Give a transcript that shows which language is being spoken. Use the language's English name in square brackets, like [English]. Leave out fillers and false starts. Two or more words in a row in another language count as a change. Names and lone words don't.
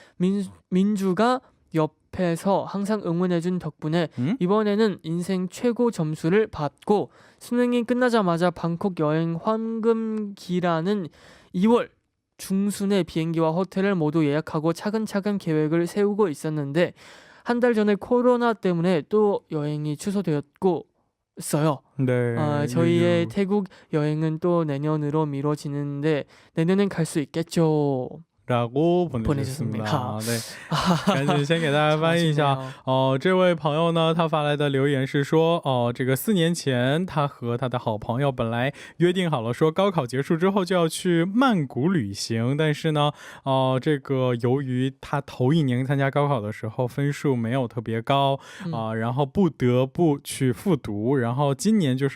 [Korean] 민주가 옆에서 항상 응원해준 덕분에 이번에는 인생 최고 점수를 받고 수능이 끝나자마자 방콕 여행 황금기라는 2월 중순에 비행기와 호텔을 모두 예약하고 차근차근 계획을 세우고 있었는데 한 달 전에 코로나 때문에 또 여행이 취소되었고 있어요. 네, 저희의 태국 여행은 또 내년으로 미뤄지는데 내년엔 갈 수 있겠죠. 라고 보내주셨습니다. 네, [Chinese] 赶紧先给大家翻译一下。 这位朋友呢，他发来的留言是说，这个4年前他和他的好朋友本来约定好了说高考结束之后就要去曼谷旅行，但是呢这个由于他头一年参加高考的时候分数没有特别高，然后不得不去复读，然后今年就是